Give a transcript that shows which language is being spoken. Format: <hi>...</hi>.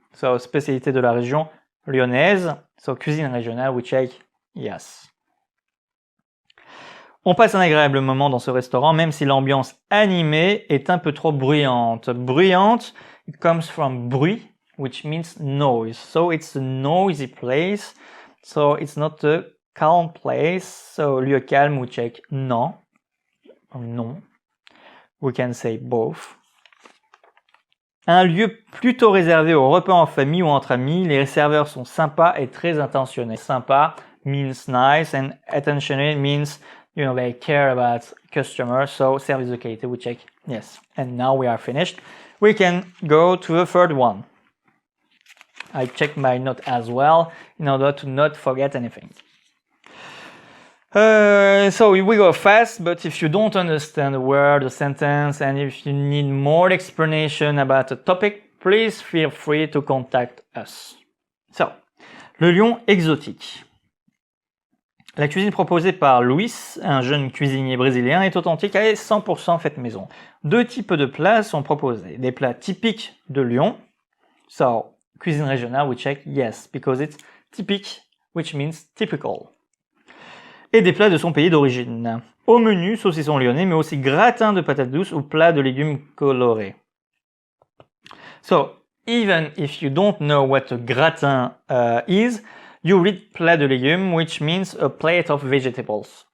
<fr>So, spécialité de la région lyonnaise. So, cuisine régionale,</fr> <en>we check yes.</en> <fr>On passe un agréable moment dans ce restaurant, même si l'ambiance animée est un peu trop bruyante.</fr> <en>Bruyante, it comes from bruit, which means noise. So, it's a noisy place. So, it's not a calm place, so lieu calme, we check non. Non. We can say both.</en> <fr>Un lieu plutôt réservé aux repas en famille ou entre amis, les serveurs sont sympas et très intentionnés.</fr> <en>Sympa means nice and attentionate means, you know, they care about customers, so service de qualité, we check yes. And now we are finished. We can go to the third one. I check my note as well in order to not forget anything. So we go fast, but if you don't understand a word, a sentence, and if you need more explanation about a topic, please feel free to contact us. So, le lion exotique.</en> <fr>La cuisine proposée par Luis, un jeune cuisinier brésilien, est authentique et 100% faite maison. Deux types de plats sont proposés. Des plats typiques de Lyon.</fr> <en>So, cuisine régionale, we check yes, because it's typique, which means typical.</en> <fr>Et des plats de son pays d'origine. Au menu, saucisson lyonnais, mais aussi gratin de patates douces ou plat de légumes colorés.</fr> <en>So, even if you don't know what a gratin is, you read plat de légumes, which means a plate of vegetables.</en>